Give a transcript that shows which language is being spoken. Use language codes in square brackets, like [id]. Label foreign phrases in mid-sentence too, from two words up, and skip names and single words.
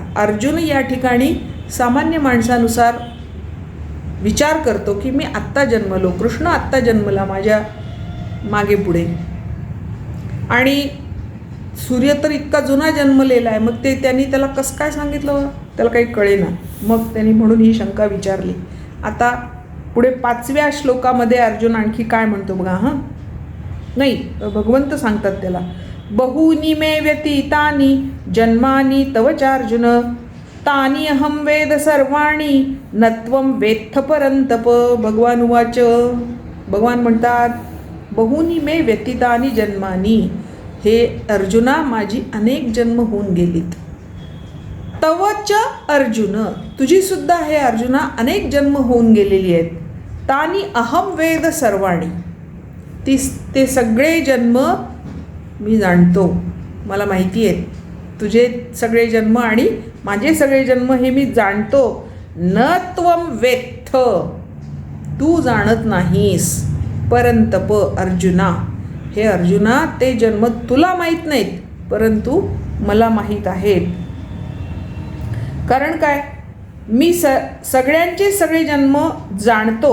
[mr] अर्जुन या ठिकाणी सामान्य माणसानुसार विचार करतो की मी आत्ता जन्मलो, कृष्ण आत्ता जन्मला माझ्या मागे पुढे, आणि सूर्य तर इतका जुना जन्मलेला आहे, मग त्यांनी त्याला कसं काय सांगितलं, त्याला काही कळेना. मग त्यांनी म्हणून ही शंका विचारली. आता पुढे 5व्या श्लोकामध्ये अर्जुन आणखी काय म्हणतो बघा. नाही, भगवंत सांगतात त्याला, [sa] बहूनी मे व्यतीतानि जन्मानि तव चार्जुन तानि अहं वेद सर्वाणि न त्वं वेत्थ परंतप. भगवान उवाच, [mr] भगवान म्हणतात, [sa] बहूनी मे व्यतीतानि जन्मानि, [mr] हे अर्जुना माझी अनेक जन्म होऊन गेलीत. [sa] तवच अर्जुन, [mr] तुझी सुद्धा हे अर्जुना अनेक जन्म होऊन गेलेली आहेत. [sa] तानि अहं वेद सर्वाणि, [mr] ते सगळे जन्म मी जाणतो, मला माहिती आहे. तुझे सगळे जन्म आणि माझे सगळे जन्म हे मी जाणतो. [sa] न त्वं वेत्थ, [mr] तू जाणत नाहीस. [sa] परंतप अर्जुना, [mr] हे अर्जुना ते जन्म तुला माहीत नाहीत, परंतु मला माहीत आहेत. कारण काय, मी सगळ्यांचे सगळे जन्म जाणतो.